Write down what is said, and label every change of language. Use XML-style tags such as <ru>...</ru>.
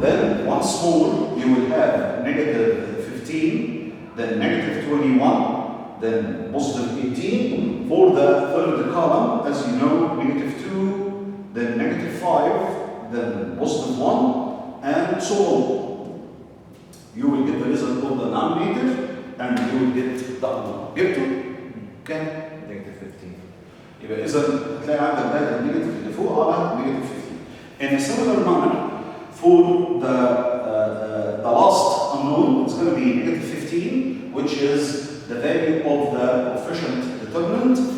<en>Then once more, you will have negative 15, then negative 21, then positive 18. For the third column, as you know, negative 2, then negative 5, then positive 1, and so on. You will get the result of the denominator, and you will get the unknown.</en> <ar>جبته؟ كام؟</ar> <en>negative 15.</en> <ar>يبقى إذا هتلاقي عندك ده النيجاتيف اللي فوق على</ar> <en>negative 15. In a similar manner, for the last unknown, it's going to be negative 15, which is the value of the coefficient determinant.</en>